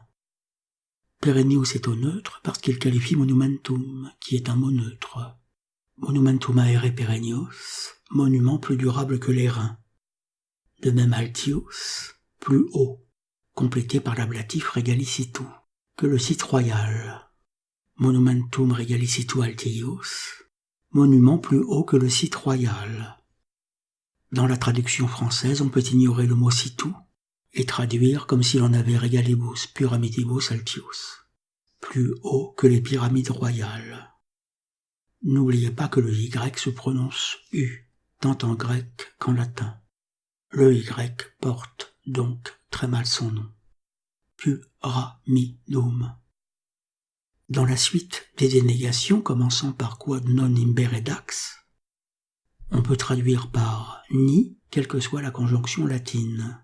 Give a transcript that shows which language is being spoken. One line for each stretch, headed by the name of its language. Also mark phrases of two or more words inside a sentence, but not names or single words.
French: Perennius est au neutre parce qu'il qualifie monumentum, qui est un mot neutre.
Latin: Monumentum aere perennius,
French: monument plus durable que les reins. De même altius, plus haut, complété par l'ablatif regalicitu, que le site royal.
Latin: Monumentum regalicitu altius,
French: monument plus haut que le site royal. Dans la traduction française, on peut ignorer le mot situ et traduire comme si l'on avait
Latin: regalibus pyramidibus altius,
French: plus haut que les pyramides royales. N'oubliez pas que le Y se prononce U, tant en grec qu'en latin. Le Y porte donc très mal son nom. Pyramidum. Dans la suite des dénégations commençant par
Latin: quod non imbere dax,
French: on peut traduire par ni, quelle que soit la conjonction latine.